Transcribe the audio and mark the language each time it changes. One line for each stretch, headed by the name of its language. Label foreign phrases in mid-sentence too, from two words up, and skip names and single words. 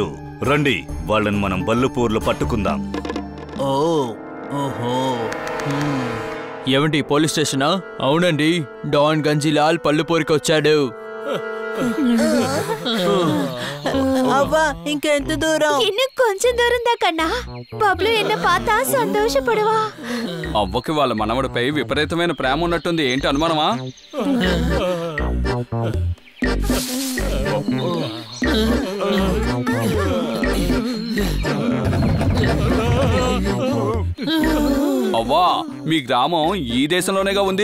Telugu: రండి, వాళ్ళని మనం బల్లుపూర్లో పట్టుకుందాం. ఏమండి, పోలీస్ స్టేషనా? అవునండి, డాన్ గంజిలాల్ పళ్ళుపూరికి వచ్చాడు. అవ్వా, ఇంకెంత దూరం?
Tamil: இன்னும் கொஞ்சம் தூரம் தான் கண்ணா. பப்ளு என்ன பார்த்தா సంతోషపడవా?
Telugu: అవ్వకి వాళ్ళ మనవడిపై విపరీతమైన ప్రేమ ఉన్నట్టుంది. ఏంటి అనుమానమా? అవ్వా, మీ గ్రామం ఈ దేశంలోనేగా ఉంది?